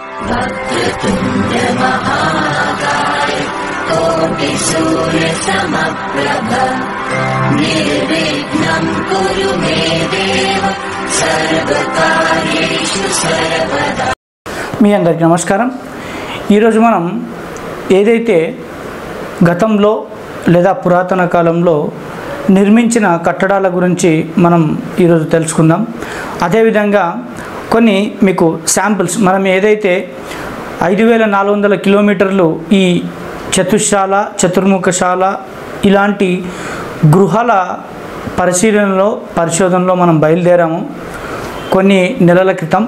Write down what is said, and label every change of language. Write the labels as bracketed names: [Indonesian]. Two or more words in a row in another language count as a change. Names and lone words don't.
[Sanskrit] वक्रतुण्ड महाकाय कोटिसूर्यसमप्रभ निर्विघ्नं कुरु मे देव सर्वकार्येषु सर्वदा। [Telugu] మీ అందరికీ నమస్కారం। ఈరోజు మనం ఏదైతే గతంలో లేదా పురాతన కాలంలో నిర్మించిన కట్టడాల గురించి మనం ఈరోజు తెలుసుకుందాం। అదేవిధంగా కొన్ని మీకు శాంపిల్స్, మనం ఏదైతే 5400 కిలోమీటర్లు ఈ చతుశాల చతుర్ముఖశాల ఇలాంటి గృహాల పరిశోధనలో మనం బయలుదేరాము కొన్ని నెలల క్రితం।